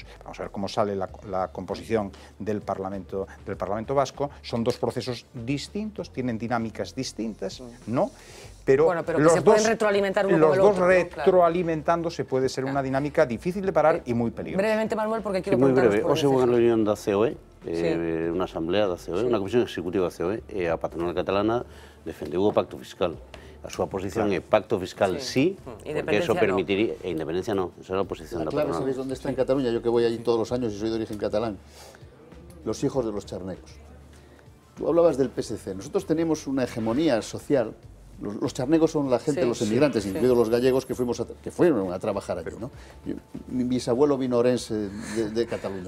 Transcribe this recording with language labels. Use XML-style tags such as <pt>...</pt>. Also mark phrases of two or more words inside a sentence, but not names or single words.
<es>Vamos a ver cómo sale la composición del Parlamento vasco. Son dos procesos distintos, tienen dinámicas distintas, ¿no? Pero, bueno, pero que se pueden retroalimentar uno con el otro. Los dos retroalimentándose puede ser una dinámica difícil de parar y muy peligrosa. Brevemente, Manuel, porque quiero preguntaros por por</es> <gl>hoxe houve unha reunión da COE, unha asamblea da COE, unha comisión executiva da COE, e a patronal catalana defendeu o pacto fiscal. A súa posición é pacto fiscal sí, porque eso permitiría... E independencia no, esa é a posición da patronal.</gl> <es>Claro, ¿sabéis dónde está en Cataluña? Yo que voy allí todos los años y soy de origen catalán. Los hijos de los charnecos. Tú hablabas del PSC. Nosotros tenemos una hegemonía social. Los charnecos son la gente, los emigrantes, incluidos los gallegos que fueron a trabajar allí, ¿no? Mi bisabuelo vino orense de Cataluña.</es>